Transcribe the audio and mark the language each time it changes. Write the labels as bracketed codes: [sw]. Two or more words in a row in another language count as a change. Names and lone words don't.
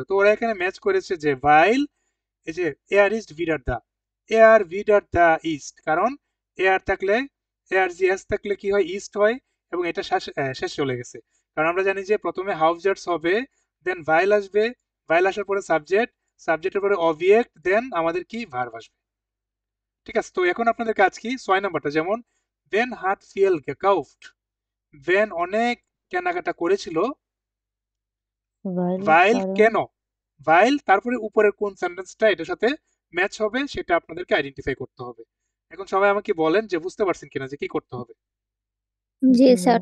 [bn] তো ওরা এখানে ম্যাচ করেছে যে weil, এই যে [de] er ist wieder da, er wieder da ist, [bn] কারণ er থাকলে, er জি এস থাকলে কি হয়? ইস্ট হয়, এবং এটা শেষ চলে গেছে। কারণ আমরা জানি যে প্রথমে হাউজজার্স হবে, দেন ভাইল আসবে, ভাইল আসার পরে সাবজেক্ট, সাবজেক্টের পরে অবজেক্ট, দেন আমাদের কি ভার্ব আসবে। ঠিক আছে, তো এখন আপনাদের কাজ কি? 6 নাম্বারটা, যেমন [de] when hat viel gekauft, [bn] when অনেক কেনাকাটা করেছিল, [de] weil [bn] ভাইল কারণ কেন, ভাইল তারপরে উপরের কোন সেন্টেন্সটা এটার সাথে ম্যাচ হবে সেটা আপনাদেরকে আইডেন্টিফাই করতে হবে। এখন সবাই আমাকে বলেন যে বুঝতে পারছেন কিনা যে কি করতে হবে। জি স্যার।